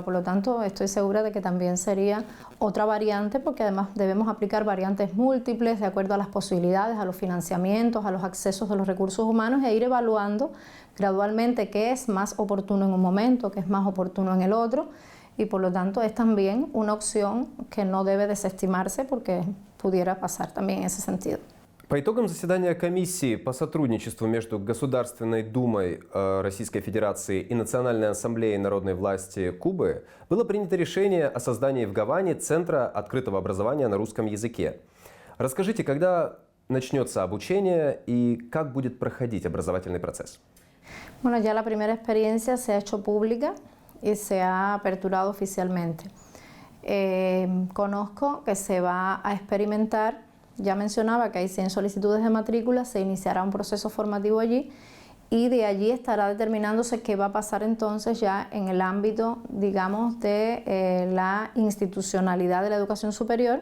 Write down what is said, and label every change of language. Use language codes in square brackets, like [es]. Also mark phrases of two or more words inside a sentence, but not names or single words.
[es] Por lo tanto, estoy segura de que también sería otra variante, porque además debemos aplicar variantes múltiples de acuerdo a las posibilidades, a los financiamientos, a los accesos de los recursos humanos, e ir evaluando gradualmente qué es más oportuno en un momento, qué es más oportuno en el otro, y por lo tanto es también una opción que no debe desestimarse porque pudiera pasar también en ese sentido. [ru] По итогам заседания комиссии по сотрудничеству между Государственной Думой Российской Федерации и Национальной Ассамблеей Народной Власти Кубы было принято решение о создании в Гаване Центра открытого образования на русском языке. Расскажите, когда начнется обучение и как будет проходить образовательный процесс? [es] Bueno, ya la primera experiencia se ha hecho pública y se ha aperturado oficialmente. Conozco que se va a experimentar. Ya mencionaba que hay 100 solicitudes de matrícula, se iniciará un proceso formativo allí y de allí estará determinándose qué va a pasar entonces ya en el ámbito, digamos, de la institucionalidad de la educación superior.